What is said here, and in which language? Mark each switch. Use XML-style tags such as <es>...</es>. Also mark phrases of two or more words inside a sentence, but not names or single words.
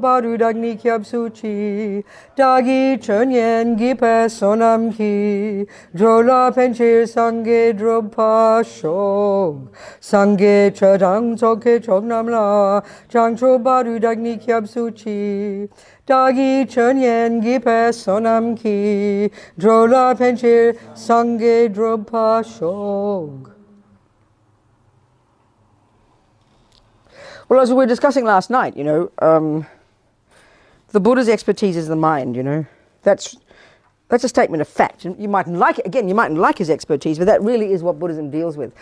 <bo>བར་དུ་བདག་ནི་སྐྱབས་སུ་མཆི་བདག་གིས་ཆོས་ཉན་བགྱིས་པའི་བསོད་ནམས་ཀྱིས་འགྲོ་ལ་ཕན་ཕྱིར་སངས་རྒྱས་འགྲུབ་པར་ཤོག་སངས་རྒྱས་ཆོས་དང་ཚོགས་ཀྱི་མཆོག་རྣམས་ལ་བྱང་ཆུབ་བར་དུ་བདག་ནི་སྐྱབས་སུ་མཆི་བདག་གིས་ཆོས་ཉན་བགྱིས་པའི་བསོད་ནམས་ཀྱིས་འགྲོ་ལ་ཕན་ཕྱིར་སངས་རྒྱས་འགྲུབ་པར་ཤོག.</bo> <en>Well, as we were discussing last night, you know, the Buddha's expertise is the mind, you know. That's a statement of fact. You mightn't like it. Again, you mightn't like his expertise, but that really is what Buddhism deals with.</en>